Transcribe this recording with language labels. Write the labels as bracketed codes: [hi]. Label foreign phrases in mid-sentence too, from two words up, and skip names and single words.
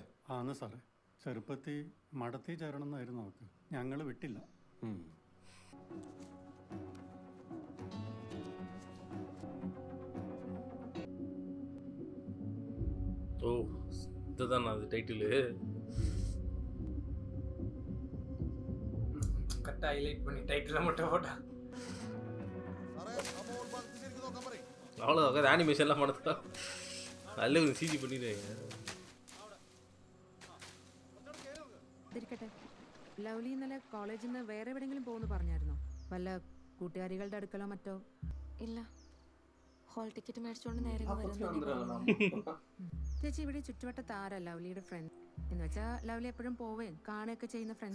[ml] ആന്ന് സാറേ. ചെറുപ്പത്തിൽ മടത്തി ചേരണം എന്നായിരുന്നു അവൾക്ക്. ഞങ്ങൾ വിട്ടില്ല. [ta] ஓ இதுதான் அது டைட்டிலு. கரெக்டாக ஹைலைட் பண்ணி டைட்டில் மட்டும் போட்டா. அவ்வளோ ஆனிமேஷன்லாம் பண்ணதா நல்ல ஒரு சிஜி பண்ணிடுறாங்க. [ml] ലവ്ലി ഇന്നലെ കോളേജിൽ നിന്ന് വേറെ എവിടെയെങ്കിലും പോകുന്നു പറഞ്ഞായിരുന്നോ? വല്ല കൂട്ടുകാരികളുടെ അടുക്കലോ മറ്റോ? ഇല്ല, [en] hall ticket [ml] മേടിച്ചോണ്ട് നേരെ ചേച്ചി ഇവിടെ ചുറ്റുവട്ടത്ത് ആരാ ലവ്ലിയുടെ ഫ്രണ്ട് എന്ന് വെച്ചാ ലവ്ലി എപ്പോഴും പോവുകയും കാണുകയൊക്കെ ചെയ്യുന്ന ഫ്രണ്ട്സ്?